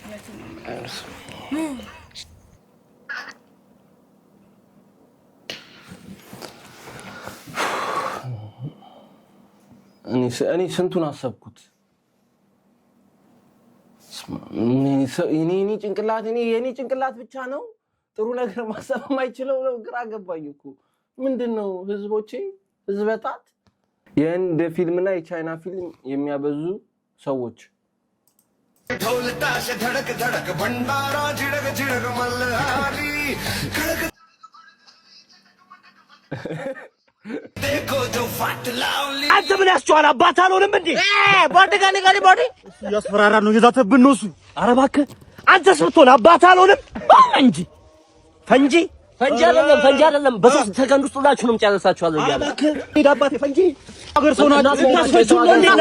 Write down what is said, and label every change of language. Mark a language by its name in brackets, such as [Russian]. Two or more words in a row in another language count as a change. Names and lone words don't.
[Amharic] እኔ ስንቱን አሰብኩት የኔ ጭንቅላት ብቻ ነው ጥሩ ነገር ማሰብ የማይችለው ነው ግራ ገባኝ እኮ ምንድነው ህዝቦቼ ህዝበታት የህንድ ፊልምና የቻይና ፊልም የሚያበዙ ሰዎች ተውልታሽ [Hindi] धड़क धड़क भंडारा झिड़क झिड़क मल्हारी देखो जो फाट लावली [Amharic] አንተ ምን ያስጨዋል አባት አልሆንም እንዴ ባዲ ያስፈራራ ነው ይዛተብን ነው እሱ ኧረ እባክህ አንተስ ብትሆን አባት አልሆንም እንጂ ፈንጂ አይደለም በሶስት ሰከንድ ውስጥ ሁላችሁንም ጨርሳችኋል ይላል እባክህ አባቴ ፈንጂ አገር ሰው ናት እናስፈጭው ነው